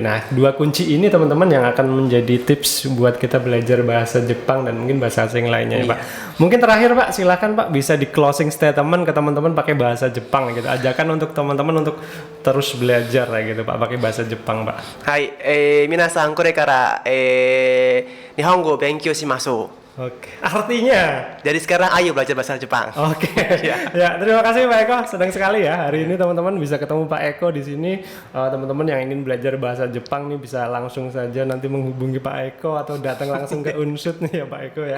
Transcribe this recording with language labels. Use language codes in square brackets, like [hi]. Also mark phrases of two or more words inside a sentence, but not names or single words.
[id] Nah, 2 kunci ini teman-teman yang akan menjadi tips buat kita belajar bahasa Jepang dan mungkin bahasa asing lainnya ya Pak. Mungkin terakhir Pak, silakan Pak bisa di [en] closing statement [id] ke teman-teman pakai bahasa Jepang gitu. Ajakan untuk teman-teman untuk terus belajar ya gitu Pak pakai bahasa Jepang Pak. [ja] Hai, 皆さん、これから日本語勉強します. [id] Oke. Artinya dari sekarang ayo belajar bahasa Jepang. Oke. Ya, terima kasih Pak Eko. Senang sekali ya hari ini teman-teman bisa ketemu Pak Eko di sini. Teman-teman yang ingin belajar bahasa Jepang nih bisa langsung saja nanti menghubungi Pak Eko atau datang langsung ke Unsud nih ya Pak Eko ya.